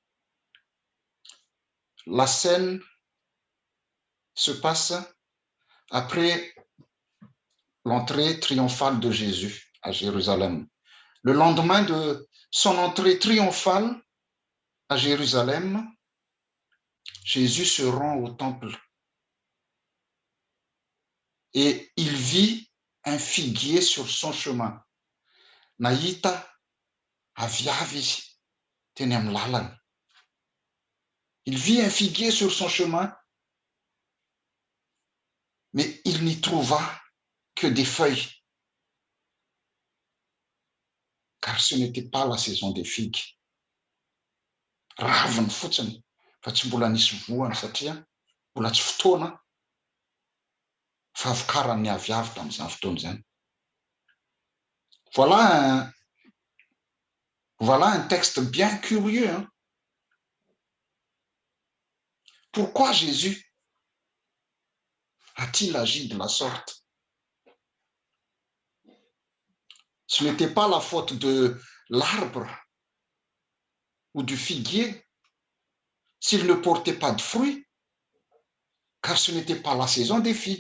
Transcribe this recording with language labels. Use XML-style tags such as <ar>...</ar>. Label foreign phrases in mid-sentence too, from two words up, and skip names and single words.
<fr>La scène se passe après l'entrée triomphale de Jésus à Jérusalem. Le lendemain de son entrée triomphale à Jérusalem, Jésus se rend au temple et il vit un figuier sur son chemin.</fr> <mg>Nahita avy izy teny amin'ny lalana.</mg> <fr>Il vit un figuier sur son chemin, mais il n'y trouva que des feuilles, car ce n'était pas la saison des figues.</fr> <mg>Raviny fotsiny, fa tsy mbola nisy voany satria mbola tsy fotoana fahavokaran'ny aviavy tamin'izany fotoana izany.</mg> <fr>Voilà un texte bien curieux. Hein? Pourquoi Jésus a-t-il agi de la sorte? Ce n'était pas la faute de l'arbre ou du figuier s'il ne portait pas de fruits, car ce n'était pas la saison des figues.</fr>